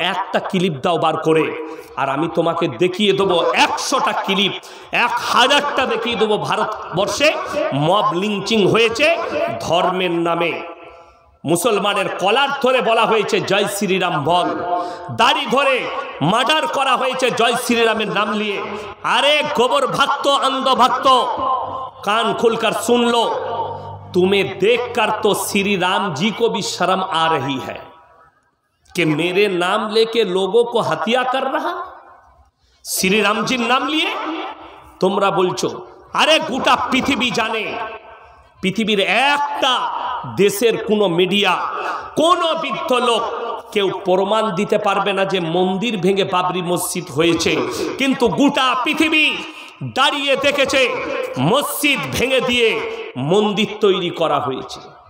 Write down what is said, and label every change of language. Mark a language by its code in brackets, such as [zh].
[bn] একটা ক্লিপ দাও বার করে, আর আমি তোমাকে দেখিয়ে দেবো 100টা ক্লিপ, 1000টা দেখিয়ে দেবো ভারতবর্ষে মব লিঞ্চিং হয়েছে ধর্মের নামে। মুসলমানের কলার ধরে বলা হয়েছে জয় শ্রীরাম বল, দাড়ি ধরে মার্ডার করা হয়েছে জয় শ্রীরামের নাম নিয়ে। আরে গোবর ভক্ত, [hi] अंध भक्त, कान खुलकर सुन लो, तुम्हें देखकर तो श्री राम जी को भी शर्म आ रही है कि मेरे नाम लेके लोगों को हत्या कर रहा। श्री राम जी नाम लिए [bn] তোমরা বলছো। আরে গোটা পৃথিবী জানে, পৃথিবীর একটা দেশের কোনো মিডিয়া, কোনো বৃদ্ধ লোক কেউ প্রমাণ দিতে পারবে না যে মন্দির ভেঙে বাবরি মসজিদ হয়েছে, কিন্তু গোটা পৃথিবী দাঁড়িয়ে দেখেছে মসজিদ ভেঙে দিয়ে মন্দির তৈরি করা হয়েছে।